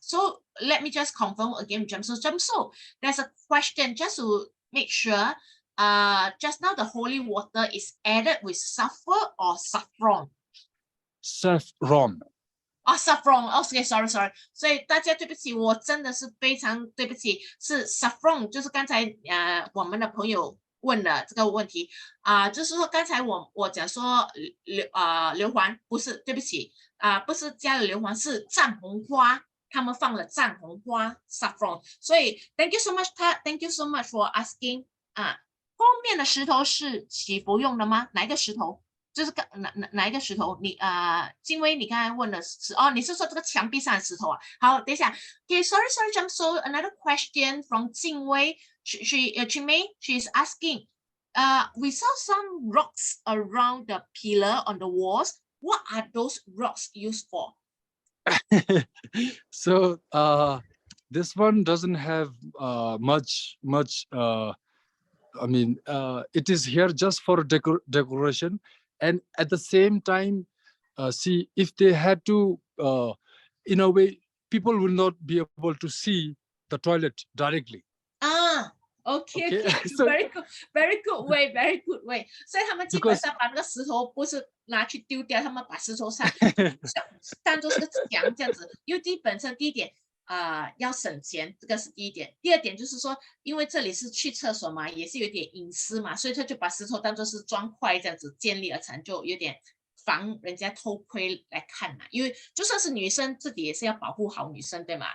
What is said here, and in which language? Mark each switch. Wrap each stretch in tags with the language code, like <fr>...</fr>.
<en>So let me just confirm again, Jamso, there's a question just to make sure. Just now the holy water is added with sulfur or saffron? Saffron. Saffron. Okay, sorry.</en> <zh>所以大家对不起，我真的是非常对不起，是 saffron，就是刚才我们的朋友问的这个问题就是说刚才我讲说硫磺，不是，对不起不是加了硫磺，是藏红花，他们放了藏红花 saffron。所以</zh> <en>thank you so much for asking</en> <zh>后面的石头是祈福用的吗？哪一个石头？就是哪一个石头？你金威，你刚才问的是你是说这个墙壁上的石头啊？好，等一下。</zh> <en>Okay, sorry, Jump. So another question from 金威，she is asking. We saw some rocks around the pillar on the walls. What are those rocks used for? So this one doesn't have much. I mean, it is here just for decoration. And at the same time, see, if they had to, in a way, people will not be able to see the toilet directly. Okay. So, very good way.</en> <zh>所以他们基本上把那个石头不是拿去丢掉，他们把石头上当做是个墙这样子。因为本身第一点要省钱，这个是第一点。第二点就是说，因为这里是去厕所嘛，也是有点隐私嘛，所以他就把石头当做是砖块这样子建立而成，就有点防人家偷窥来看嘛。因为就算是女生，自己也是要保护好女生，对吗？</zh>